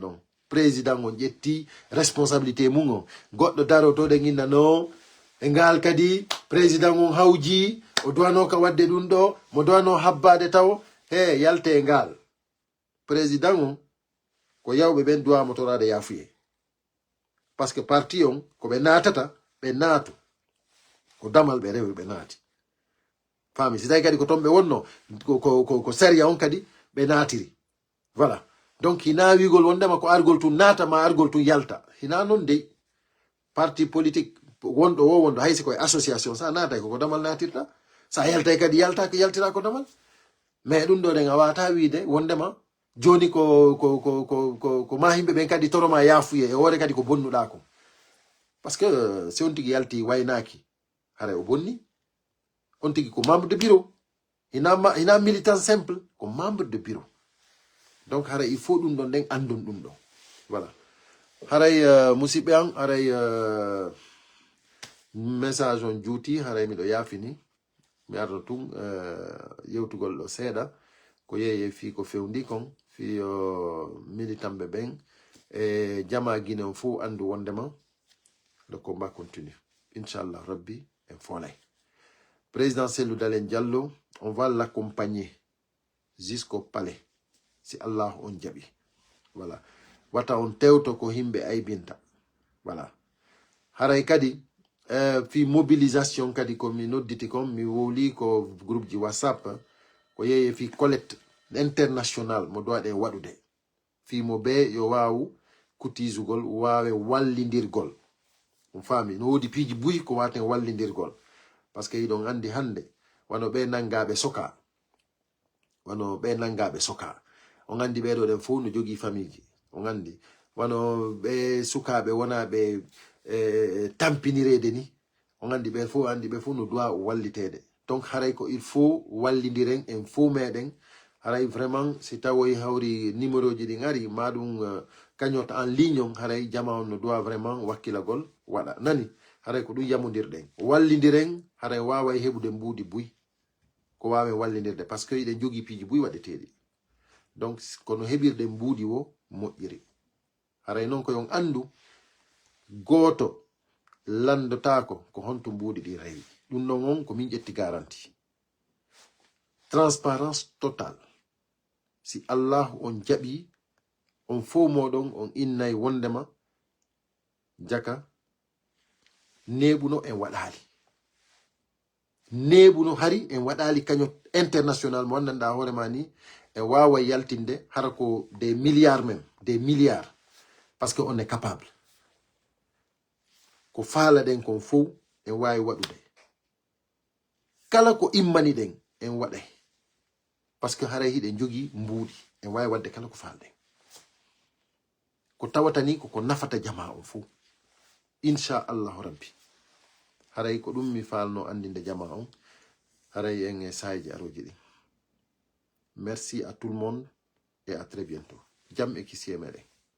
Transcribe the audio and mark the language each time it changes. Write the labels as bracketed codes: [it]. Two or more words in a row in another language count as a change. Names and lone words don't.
[ff] don président on jetti responsabilité mungo goddo daro to de nginna no e ngal kadi président on hawji o doano ka wadde dum do mo doano habbade taw he yalte ngal président on ko yawbe ben doa motorade yafuye [fr] parce que [ff] parti on ko be natata be natu ko damal be rewe be nati fami si tay kadi ko tombe wonno ko seria on kadi be natiri voilà. Donc hina wigol wondema ko argol tun nata ma argol tun yalta hina non de [fr] parti politique [ff] wondo wo wondo haysi ko association sa nata ko damal natirta sa yalta kadi yalta ko yaltira ko damal mais dum do de ngawata wiide wondema joni ko ma himbe ben kadi toroma yafuye e wore kadi ko bonnuda ko [fr] parce que si [ff] on tigi yalti waynaki hare o bonni on tigi ko [fr] membre de bureau [ff] hina [fr] militant simple [ff] ko [fr] membre de bureau. [ff] Donc haray [fr] il faut [ff] dum don den andon dum do voilà haray musibe an haray message on juuti haray mi do yafini mi ardo tum yewtugol do seeda ko yeye fi ko fewndi kon fi militambe ben e jama guinen fu andu wondema [fr] le combat continue [ff] inchallah rabbi en folay président Cellou Dalein Diallo [fr] on va l'accompagner jusqu'au palais [ff] si Allah on jabi voilà wata on tewto ko himbe aybinta voilà haray kadi fi mobilisation kadi ko mi nodditi kon mi woli ko groupe ji WhatsApp ko yeye fi [fr] collecte international [ff] mo doade wadude fi mo be yo wawu kutizugol wawe wallindirgol on fami no wodi piji buyi ko waten wallindirgol parce que idon andi hande wano be nangabe soka on andi be do den fu no jogi famille on andi wano be sukabe wona be tampinirede ni on andi be fu no doit wallitede donc haray ko il faut wallindiren en fu meden haray vraiment si tawoy hawri numéro ji di ngari madum kagnot [fr] en ligne [ff] on haray jama on no doit vraiment wakkilagol wada nani haray ko dum yamondirden wallindiren haray wawa hebude mbudi buy ko wawe wallindirde parce que ide jogi piji buy wadetedi donc kono hebirde mbudi wo moƴƴiri haray non ko yon andu goto landotako ko honto mbudi di rewi dum non on ko min ƴetti [fr] garantie transparence totale [ff] si Allah on jaɓi on fo moɗon on innay wondema jaka nebuno en waɗali nebuno hari en waɗali kaño international mo wannanda hoorema ni e wawa yaltinde hara ko [fr] des milliards même des milliards parce que on est capable [ff] ko faala den kon fo en wawi waɗude kala ko immani den en waɗay [fr] parce que [ff] haray hiɗen jogi mbuuɗi en wawi wadde kala ko falden ko tawatani koko nafata jama on fo inchallahu rabbi haray ko ɗum mi falno andinde jama on haray en e sayji aroji ɗi [fr] merci à tout le monde et à très bientôt [ff] jam e kisiye meɗen